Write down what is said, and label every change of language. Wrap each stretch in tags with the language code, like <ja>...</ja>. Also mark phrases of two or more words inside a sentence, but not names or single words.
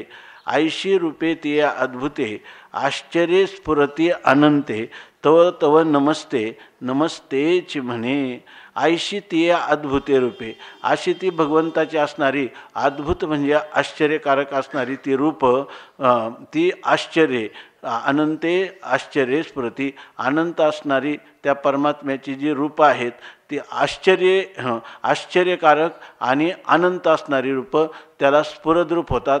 <mr>ऐशी रूपे ती अद्भुते आश्चर्य स्फुरती अनंते, तव तव नमस्ते नमस्तेची म्हणे. ऐशी ती अद्भुते रूपे, अशी ती भगवंताची असणारी अद्भुत म्हणजे आश्चर्यकारक असणारी ती रूप, ती आश्चर्य अनंते आश्चर्य स्फुरती, अनंत असणारी त्या परमात्म्याची जी रूपं आहेत ती आश्चर्यकारक आणि अनंत असणारी रूपं त्याला स्फुरद्रूप होतात.</mr>